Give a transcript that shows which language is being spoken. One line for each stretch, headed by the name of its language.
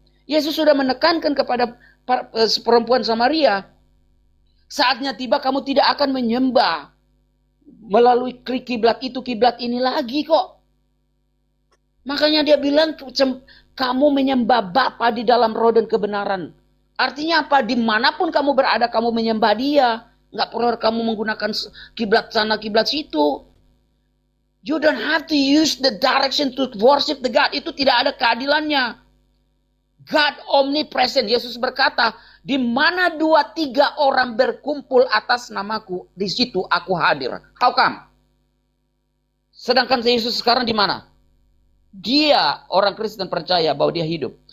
Indonesian: Yesus sudah menekankan kepada perempuan Samaria, saatnya tiba kamu tidak akan menyembah melalui kiblat itu, kiblat ini lagi kok. Makanya dia bilang, kamu menyembah Bapa di dalam roh dan kebenaran. Artinya apa? Dimanapun kamu berada, kamu menyembah dia. Nggak perlu kamu menggunakan kiblat sana, kiblat situ.
English: You don't have to use the direction to worship the God.
Indonesian: Itu tidak ada keadilannya.
English: God omnipresent.
Indonesian: Yesus berkata, di mana 2-3 orang berkumpul atas namaku, di situ aku hadir.
English: How come?
Indonesian: Sedangkan Yesus sekarang di mana? Dia, orang Kristen, percaya bahwa dia hidup.